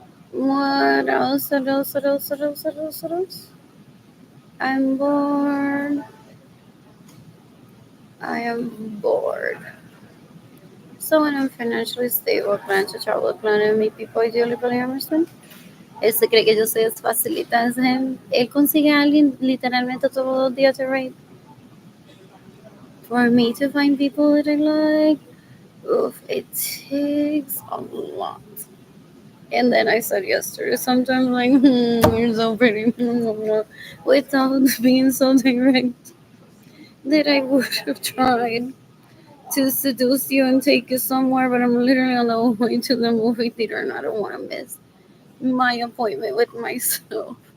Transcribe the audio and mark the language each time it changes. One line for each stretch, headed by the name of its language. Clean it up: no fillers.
English: What else? What else? What else? What else? What else? What else? I'm bored. I am bored. So when I'm financially stable, plan to travel, plan and meet people ideally polyamorous.
Spanish: Él se cree que yo soy
English: as
Spanish: facilita
English: as him.
Spanish: Él consigue a alguien literalmente todos los días
English: to write. For me to find people that I like, oof, it takes a lot. And then I said yesterday, sometimes like, you're so pretty, without being so direct, that I would have tried to seduce you and take you somewhere, but I'm literally on the way to the movie theater and I don't want to miss my appointment with myself.